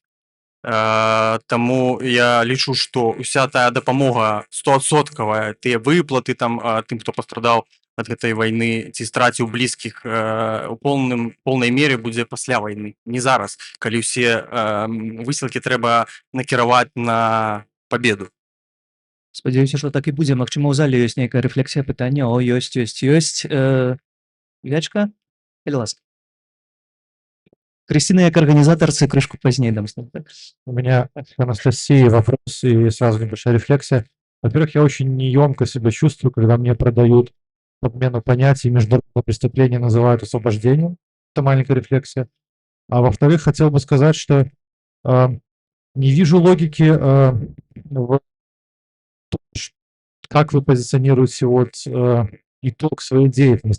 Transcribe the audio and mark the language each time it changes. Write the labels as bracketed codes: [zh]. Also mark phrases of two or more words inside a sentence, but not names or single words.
[be] Таму я лічу, што ўся тая дапамога 100%, тыя выплаты там тым, хто пастрадаў ад гэтай вайны ці страціў блізкіх [ru] у полнай мере [be] будзе пасля вайны, не зараз, калі ўсе высілкі трэба накіраваць на пабеду. Спадзяюся, што так і будзе. Магчыма, у зале ёсць нейкая рэфлексія, пытанне? О, ёсць. Ілячка, калі ласка. Кристина, як организаторцы, крышку [ru] позднее дам. У меня к Анастасии вопрос и сразу небольшая рефлексия. Во-первых, я очень неемко себя чувствую, когда мне продают подмену понятий, международное преступление называют освобождением. Это маленькая рефлексия. А во-вторых, хотел бы сказать, что не вижу логики в том, как вы позиционируете итог своей деятельности.